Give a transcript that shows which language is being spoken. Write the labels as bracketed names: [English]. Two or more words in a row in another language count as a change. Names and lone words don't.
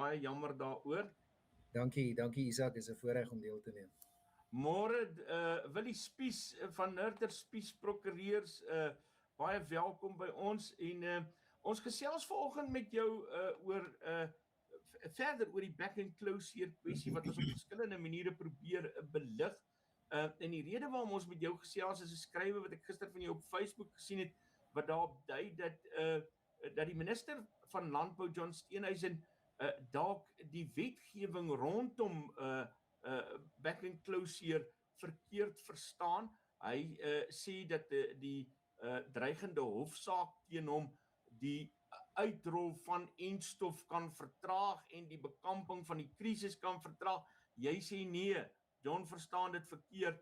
[Afrikaans] Baie jammer daaroor. Dankie Isak, is 'n voorreg om deel te neem. Môre Willie Spies van Nurter Spies Prokureurs, baie welkom by ons en ons gesels vanoggend met jou verder oor die back and closure kwessie wat ons op verskillende maniere probeer belig. En die rede waarom ons met jou gesels is 'n skrywe wat ek gister van jou op Facebook gesien het wat daarop dui dat die minister van Landbou John Steenhuisen dalk die wetgewing rondom back and closure verkeerd verstaan. Hy sê dat die dreigende hofsaak teen hom die uitrol van enstof kan vertraag en die bekamping van die krisis kan vertraag. Jy sê nee, John verstaan dit verkeerd.